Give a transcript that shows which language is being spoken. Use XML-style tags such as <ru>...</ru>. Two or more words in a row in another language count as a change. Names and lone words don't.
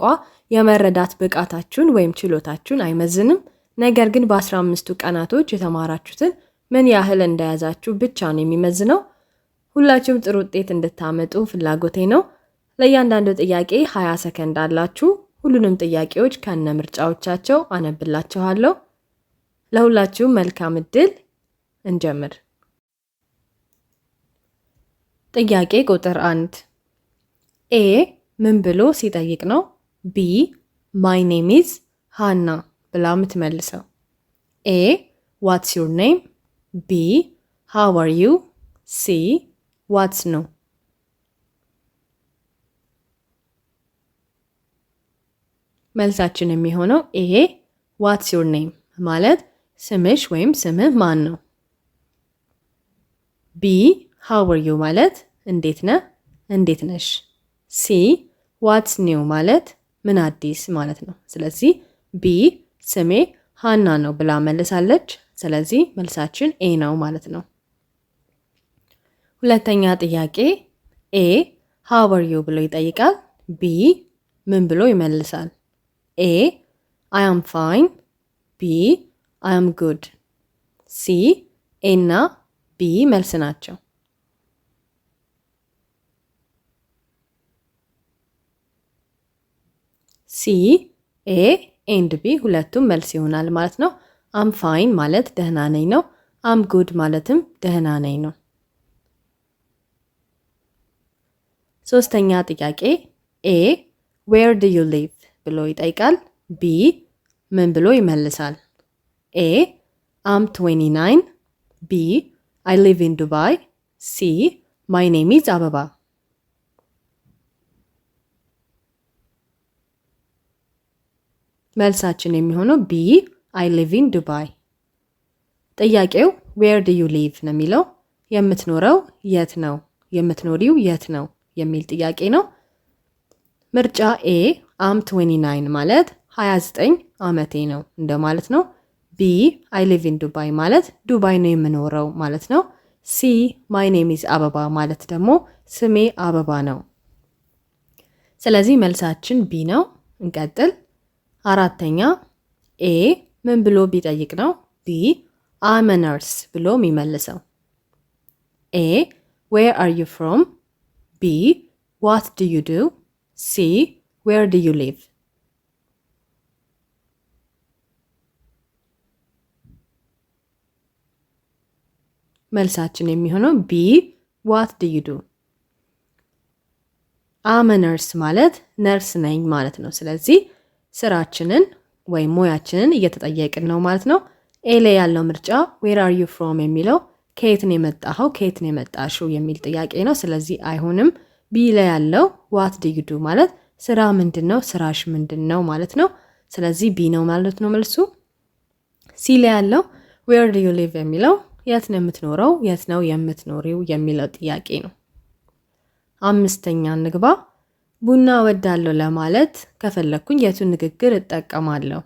<am>የመረዳት ብቃታችሁን ወይም ችሎታችሁን አይመዝንም። ነገር ግን በ15ቱ ቀናቶች የተማራችሁትን ምን ያህል እንደያዛችሁ ብቻ ነው የሚመዝነው። ሁላችሁም ጥሩ ውጤት እንድታመጡ ፍላጎቴ ነው። ለእያንዳንዱ ጥያቄ 20 ሰከንድ አላችሁ። ሁሉንም ጥያቄዎች ከነ ምርጫዎቻቸው አነብላችኋለሁ። ለሁላችሁም መልካም እድል። እንጀምር። ጥያቄ ቁጥር 1 ኤ ምን ብሎ ሲጠይቅ ነው ቢ</am> <en>my name is</en> <am>ሃና ብላ የምትመልሰው?</am> <en>ኤ what's your name? ቢ how are you? ሲ what's new?</en> <am>መልሳችን የሚሆነው ኤ</am> <en>what's your name</en> <am>ማለት ስምሽ ወይም ስምህ ማን ነው። ቢ</am> <en>how are you</en> <am>ማለት እንዴት ነህ እንዴት ነሽ። ሲ</am> <en>what's new</en> <am>ማለት ምን አዲስ ማለት ነው። ስለዚህ ቢ ስሜ ሃና ነው ብላ መልሳለች። ስለዚህ መልሳችን ኤ ነው ማለት ነው። ሁለተኛ ጥያቄ ኤ</am> <en>how are you</en> <am>ብሎ ይጠይቃል። ቢ ምን ብሎ ይመልሳል?</am> <en>ኤ I am fine. ቢ I am good.</en> <am>ሲ ኤ እና ቢ መልስ ናቸው። ሲ ኤ ኤንድ ቢ ሁለቱም መልስ ይሆናል ማለት ነው።</am> <en>I'm fine</en> <am>ማለት ደህና ነኝ ነው።</am> <en>I'm good</en> <am>ማለትም ደህና ነኝ ነው። ሶስተኛ ጥያቄ ኤ</am> <en>where do you live</en> <am>ብሎ ይጠይቃል። ቢ ምን ብሎ ይመልሳል?</am> <en>ኤ I'm 29. ቢ I live in Dubai.</en> <am>ሲ</am> <en>my name is</en> <am>አበባ። መልሳችን የሚሆነው ቢ</am> <en>I live in Dubai።</en> <am>ጥያቄው</am> <en>where do you live</en> <am>ነው የሚለው የምትኖረው የት ነው የምትኖሪው የት ነው የሚል ጥያቄ ነው። ምርጫ ኤ I'm 29 ማለት 29 ዓመቴ ነው እንደማለት ነው። ቢ</am> <en>I live in Dubai</en> <am>ማለት ዱባይ ነው የምኖረው ማለት ነው። ሲ</am> <en>my name is</en> <am>አበባ ማለት ደግሞ ስሜ አበባ ነው። ስለዚህ መልሳችን ቢ ነው። እንቀጥል። አራተኛ ኤ ምን ብሎ ቢጠይቅ ነው ቢ</am> <en>I'm a nurse</en> <am>ብሎ የሚመልሰው?</am> <en>ኤ where are you from? ቢ what do you do? ሲ where do you live? መልሳችን የሚሆነው ቢ what do you do? I'm a nurse</en> <am>ማለት ነርስ ነኝ ማለት ነው። ስለዚህ ስራችንን ወይም ሙያችንን እየተጠየቅን ነው ማለት ነው። ኤ ላይ ያለው ምርጫ</am> <en>where are you from</en> <am>የሚለው ከየት ነው የመጣኸው ከየት ነው የመጣሽው የሚል ጥያቄ ነው። ስለዚህ አይሆንም። ቢ ላይ ያለው</am> <en>what do you do</en> <am>ማለት ስራ ምንድነው ስራሽ ምንድነው ማለት ነው። ስለዚህ ቢ ነው ማለት ነው መልሱ። ሲ ላይ ያለው</am> <en>where do you live</en> <am>የሚለው የት ነው የምትኖረው የት ነው የምትኖሪው የሚለው ጥያቄ ነው። አምስተኛ እንግባ። ቡና ወዳለው ለማለት ከፈለኩኝ የቱን ንግግር እጠቀማለሁ?</am>